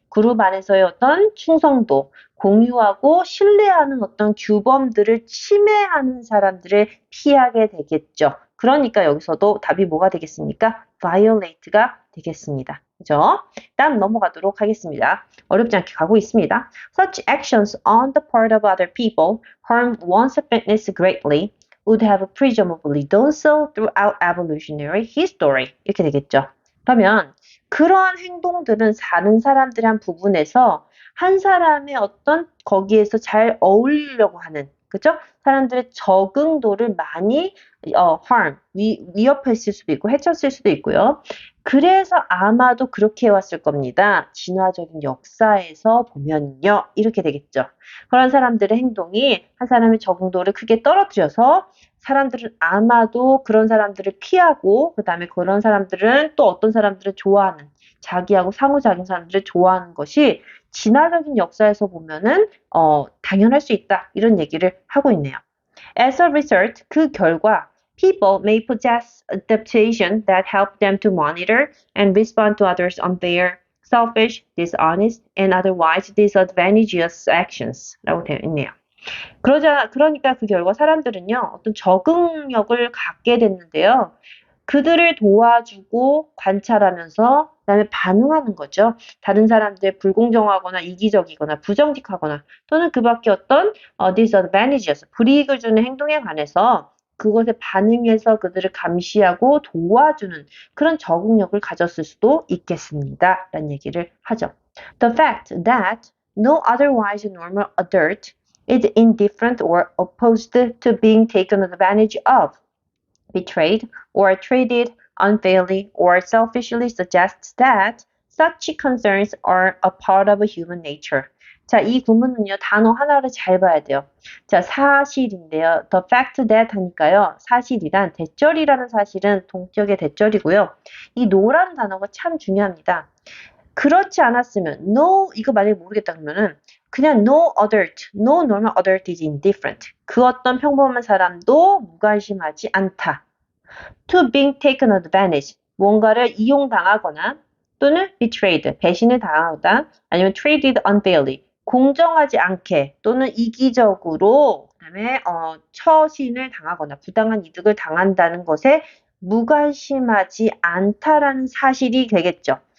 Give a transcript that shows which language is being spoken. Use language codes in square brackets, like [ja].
[ko] 그룹 안에서의 어떤 충성도, 공유하고 신뢰하는 어떤 규범들을 침해하는 사람들을 피하게 되겠죠. 그러니까 여기서도 답이 뭐가 되겠습니까? violate가 되겠습니다. 그죠? 다음 넘어가도록 하겠습니다. 어렵지 않게 가고 있습니다. [en] Such actions on the part of other people harm one's fitness greatly would have presumably done so throughout evolutionary history. [ko] 이렇게 되겠죠. 그러면 그러한 행동들은 다른 사람들의 한 부분에서 한 사람의 어떤 거기에서 잘 어울리려고 하는 그죠? 사람들의 적응도를 많이 harm, 위협했을 수도 있고 해쳤을 수도 있고요. 그래서 아마도 그렇게 해왔을 겁니다. 진화적인 역사에서 보면요. 이렇게 되겠죠. 그런 사람들의 행동이 한 사람의 적응도를 크게 떨어뜨려서 사람들은 아마도 그런 사람들을 피하고 그 다음에 그런 사람들은 또 어떤 사람들을 좋아하는 자기하고 상호작용 사람들을 좋아하는 것이 진화적인 역사에서 보면은 당연할 수 있다. 이런 얘기를 하고 있네요. [en] As a result, [ko] 그 결과 [en] people may possess adaptation that help them to monitor and respond to others' unfair, selfish, dishonest, and otherwise disadvantageous actions [ko] 라고 되어 있네요. 그러니까 그 결과 사람들은요, 어떤 적응력을 갖게 됐는데요. 그들을 도와주고 관찰하면서 그다음에 반응하는 거죠. 다른 사람들 불공정하거나 이기적이거나 부정직하거나 또는 그 밖에 어떤 disadvantageous, 불이익을 주는 행동에 관해서 그것에 반응해서 그들을 감시하고 도와주는 그런 적응력을 가졌을 수도 있겠습니다. 라는 얘기를 하죠. [en] The fact that no otherwise normal adult is indifferent or opposed to being taken advantage of, betrayed, or treated unfairly or selfishly suggests that such concerns are a part of human nature. [ko] 자, 이 구문은요, 단어 하나를 잘 봐야 돼요. 자, 사실인데요. [en] The fact that [ko] 하니까요, 사실이란, 대절이라는 사실은 동격의 대절이고요. 이 no라는 단어가 참 중요합니다. 그렇지 않았으면, no, 이거 만약에 모르겠다 그러면은, 그냥 [en] no adult, no normal adult is indifferent. [ko] 그 어떤 평범한 사람도 무관심하지 않다. [en] To being taken advantage, [ko] 뭔가를 이용당하거나 또는 betrayed, 배신을 당하다 아니면 [en] treated unfairly, [ko] 공정하지 않게 또는 이기적으로 그다음에 처신을 당하거나 부당한 이득을 당한다는 것에 무관심하지 않다라는 사실이 되겠죠.